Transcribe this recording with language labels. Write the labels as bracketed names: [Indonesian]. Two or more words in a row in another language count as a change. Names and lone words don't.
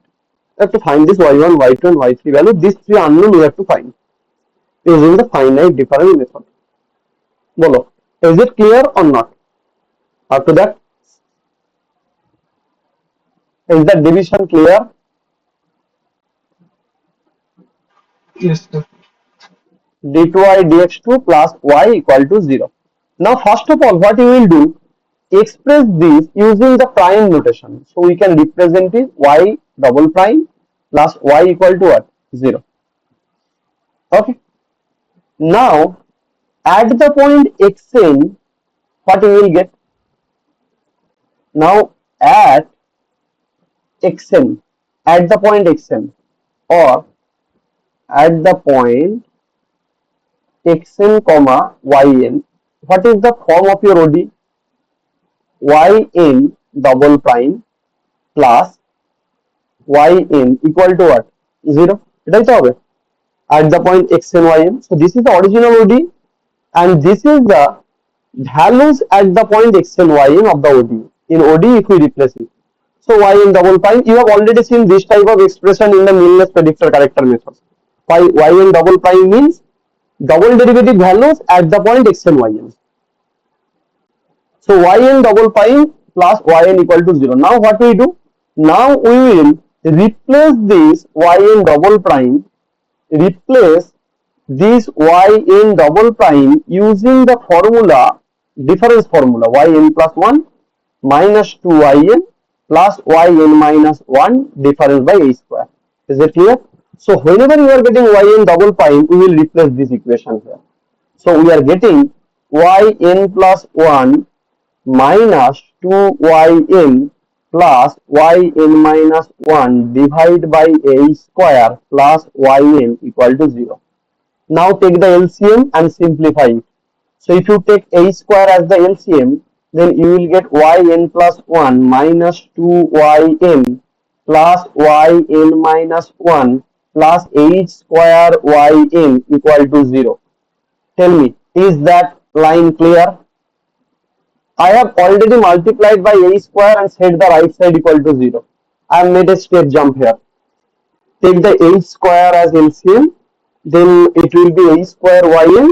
[English] We have to find this y1, y2, and y3 value. These three unknown we have to find using the finite difference method. Bolo, is it clear or not? After that, is the division clear? Yes, sir. d2y dx2 plus y equal to 0. Now, first of all, what you will do, express this using the prime notation. So, we can represent it y double prime plus y equal to what? 0. Okay. Now, at the point xn, what you will get? Now, at xn, at the point xn, or at the point xn comma yn, what is the form of your ODE? Yn double prime plus yn equal to what? 0. [Bangla] এটাই তো হবে [English] at the point xn yn. So this is the original ODE, and this is the values at the point xn yn of the ODE. In ODE, if we replace it, so yn double prime, you have already seen this type of expression in the meanness predictor character method. Yn double prime means double derivative values at the point xn yn. So yn double prime plus yn equal to 0. Now what we do? Now we will replace this yn double prime, replace this yn double prime using the formula, difference formula, yn plus 1 minus 2yn plus yn minus 1 difference by a square. Is it clear? So whenever you are getting yn double prime, we will replace this equation here. So we are getting yn plus 1 minus 2yn plus yn minus 1 divided by a square plus yn equal to 0. Now take the LCM and simplify it. So if you take a square as the LCM, then you will get yn plus 1 minus 2yn plus yn minus 1 plus h square yn equal to 0. Tell me, is that line clear? I have already multiplied by a square and set the right side equal to 0. I have made a step jump here. Take the h square as LCM, then it will be a square yn.